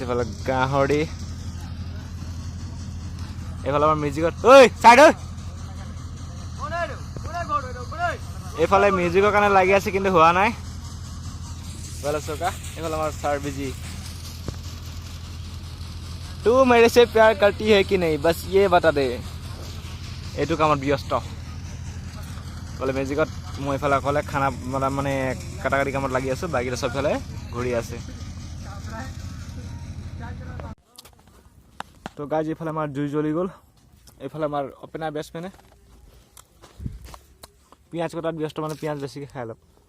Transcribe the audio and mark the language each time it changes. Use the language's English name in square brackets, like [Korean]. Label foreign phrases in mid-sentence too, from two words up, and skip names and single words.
[Assamese] এইফালে গাহৰি, এইফালে আমাৰ মিউজিকত এইফালে মিউজিকৰ কাৰণে লাগি আছে কিন্তু হোৱা নাই। এইফালে চৌকা, এইফালে আমাৰ চাৰ বিজি। [Hindi] तू मेरे से प्यार करती है कि नहीं बस ये बता दे। [Assamese] এইটো কামত ব্যস্ত বোলে মিউজিকত। মই এইফালে অকলে খানা মানে কাটাকাটি কামত লাগি আছোঁ। বাকীটা চবফালে ঘূৰি আছে। তো গাইজ এইফালে আমাৰ জুই জ্বলি গ'ল। এইফালে আমাৰ অপেনাৰ বেটছমেনে পিঁয়াজ কটাত ব্যস্ত, মানে পিঁয়াজ বেছিকৈ খাই অলপ।